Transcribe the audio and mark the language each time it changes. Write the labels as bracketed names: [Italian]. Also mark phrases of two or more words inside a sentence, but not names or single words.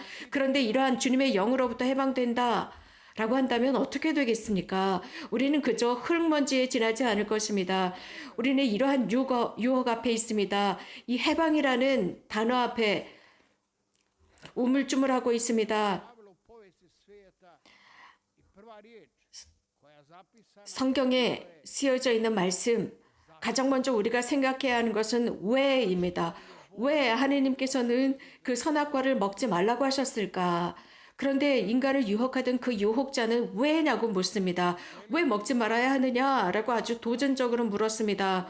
[Korean] 그런데 이러한 주님의 영으로부터 해방된다 라고 한다면 어떻게 되겠습니까? 우리는 그저 흙먼지에 지나지 않을 것입니다. 우리는 이러한 유혹 앞에 있습니다. 이 해방이라는 단어 앞에 우물쭈물하고 있습니다. [Croatian] Pravilo u povijesti svijeta i prva riječ koja je zapisana [Korean] 성경에 쓰여져 있는 말씀, 가장 먼저 우리가 생각해야 하는 것은 왜입니다. 왜 하나님께서는 그 선악과를 먹지 말라고 하셨을까? 그런데 인간을 유혹하던 그 유혹자는 왜냐고 묻습니다. 왜 먹지 말아야 하느냐라고 아주 도전적으로 물었습니다.